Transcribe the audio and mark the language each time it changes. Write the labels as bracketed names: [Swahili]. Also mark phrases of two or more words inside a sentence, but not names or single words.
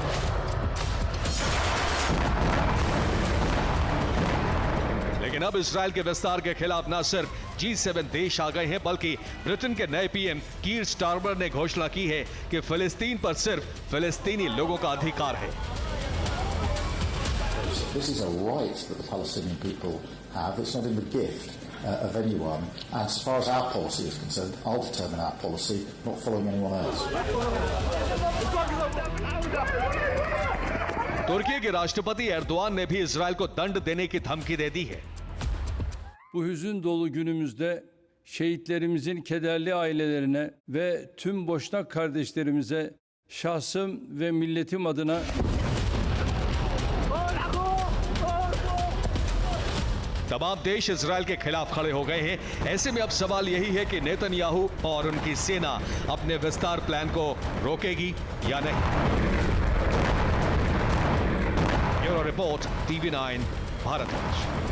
[Hindi] लेकिन अब इजराइल के विस्तार के खिलाफ न सिर्फ G7 देश आ गए हैं बल्कि ब्रिटेन के नए PM कीर स्टारमर ने घोषणा की है कि फिलिस्तीन पर सिर्फ फिलिस्तीनी लोगों का अधिकार है। [English] This is a right that the Palestinian people have. It's not in the gift of anyone. And as far as our policy is concerned, I'll determine our policy, not following anyone else. [Hindi] तुर्की के राष्ट्रपति एर्दोआन ने भी इजराइल को दंड देने की धमकी दे दी है। [Turkish] Bu hüzün dolu günümüzde şehitlerimizin kederli ailelerine ve tüm Boşnak kardeşlerimize şahsım ve milletim adına [Hindi] तमाम देश इजराइल के खिलाफ खड़े हो गए हैं। ऐसे में अब सवाल यही है कि नेतन्याहू और उनकी सेना अपने विस्तार प्लान को रोकेगी या नहीं। [English] bureau report [Hindi] TV9 भारतवर्ष।